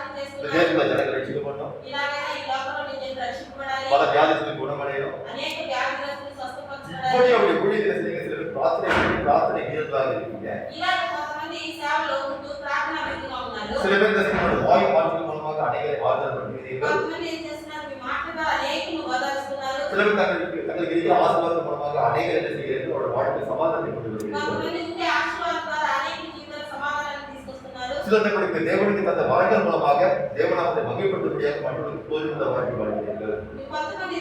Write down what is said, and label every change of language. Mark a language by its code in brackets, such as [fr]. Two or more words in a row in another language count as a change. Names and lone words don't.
[ta] இந்த [te] చేస్తున్నారు. [ta] தேசத்துல ஜனங்கள் ரட்சிக்கப்படணும், [te] ఇలాగైనా ఈ లోకంలో నిజంగా రక్షింపబడాలి. [ta] பல வியாதிகளுக்கு குணமடையணும். [te] అనేక వ్యాధిగ్రస్తులు స్వస్థపరచబడాలి. [ta] இப்படி அவருடைய ஊழியத்தை செய்யுங்க. சில பேர் பிரார்த்தனை வீரர்களாக இருக்கீங்க. [te] ఇలాగ కొంతమంది ఈ సేవలో ఉంటూ ప్రార్థనా వ్యక్తిగా ఉన్నారు. [ta] சில பேர் இந்த செய்யணும், வாய் மாற்றங்கள் மூலமாக அநேகரை ஆறுதல் பண்ணுவீர்கள். [te] కొంతమంది ఏం చేస్తున్నారు? మీ మాటగా అనేకులను ఓదారుస్తున్నారు. [ta] சில பேர் தங்களுக்கு இருக்கிற ஆசீர்வாதம் மூலமாக அநேகர் என்ன செய்கிறது? அவருடைய வாழ்க்கை சமாதானத்தை கொண்டு வருவீர்கள். [te] కొంతమంది ఉండే ఆశీర్వాదం ద్వారా అనేక జీవితాల సమాధానాన్ని తీసుకొస్తున్నారు. [ta] சிலர் தங்களுக்கு தேவனுக்கு தந்த வரங்கள் மூலமாக தேவனாமத்தை மகிமைப்படுத்தும்படியாக மற்றவர்களுக்கு போதித்த வாழ்க்கை வாழ்கிறீர்கள். [te] మీ కొంతమంది